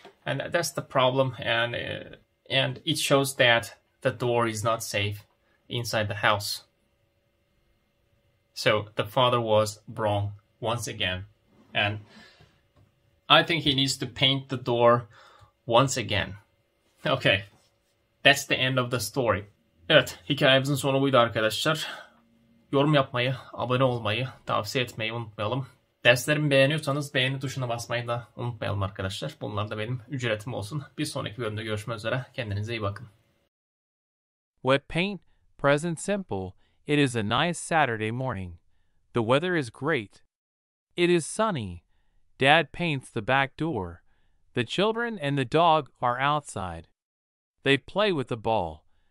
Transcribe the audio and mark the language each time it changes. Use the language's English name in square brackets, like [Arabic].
[English] And that's the problem. And it shows that the door is not safe inside the house. So the father was wrong once again. And I think he needs to paint the door once again. Okay. That's the end of the story. [Turkish] Evet, hikayemizin sonu buydu arkadaşlar. Yorum yapmayı, abone olmayı, tavsiye etmeyi unutmayalım. Derslerimi beğeniyorsanız beğeni tuşuna basmayı da unutmayalım arkadaşlar. Bunlar da benim ücretim olsun. Bir sonraki bölümde görüşmek üzere. Kendinize iyi bakın. [English] Wet paint, present simple. It is a nice Saturday morning. The weather is great. It is sunny. Dad paints the back door. The children and the dog are outside. They play with the ball.